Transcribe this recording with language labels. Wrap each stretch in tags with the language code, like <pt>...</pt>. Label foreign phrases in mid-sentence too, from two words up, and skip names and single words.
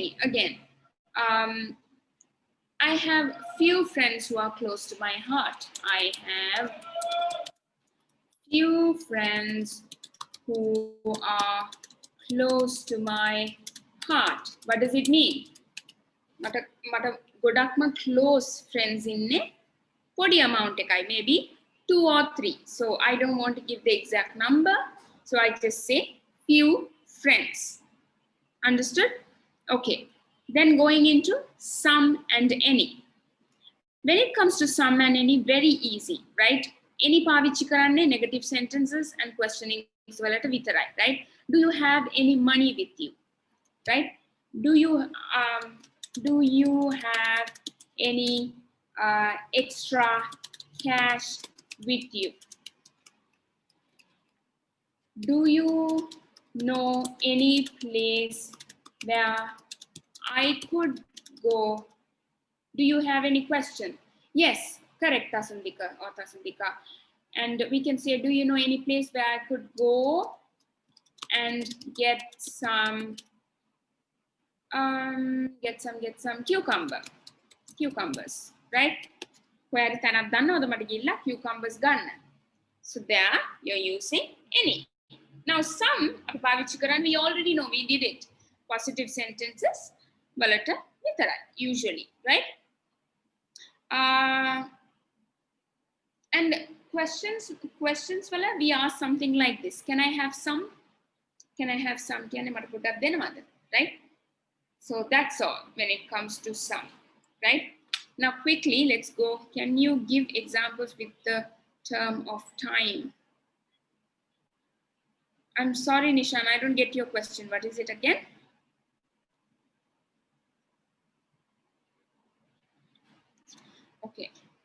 <en>Again, I have few friends who are close to my heart. I have few friends who are close to my heart. What does it mean?</en> <si>මට ගොඩක්ම</si> <en>close friends</en> <si>ඉන්නේ පොඩි amount එකයි,</si> <en>maybe 2 or 3. So I don't want to give the exact number. So I just say few friends. Understood? Okay. Then going into some and any. When it comes to some and any, very easy, right?</en> <si>Any පාවිච්චි කරන්නේ</si> <en>negative sentences and questioning</en> <si>වලට විතරයි,</si> <en>right? Do you have any money with you? Right? Do you have any extra cash with you? Do you know any place where I could go? Do you have any question? Yes, correct, Tasandika or Tasandika. And we can say, do you know any place where I could go and get some cucumbers, right?</en> <si>Where තැනක් දන්නවද මට ගිහිල්ලා cucumbers ගන්න.</si> <en>So there you're using any. Now some</en> <si>අපි පාවිච්චි කරන්නේ</si> <en>we already know we did it. Positive sentences</en> <si>වලට විතරයි</si> <en>usually, right? And questions වල we ask something like this. Can I have some? Can I have some?</en> <si>කියන්නේ මට පොඩ්ඩක් දෙනවද?</si> <en>Right? So that's all when it comes to some, right? Now quickly, let's go. Can you give examples with the term of time? I'm sorry, Nishan, I don't get your question. What is it again? Okay.</en>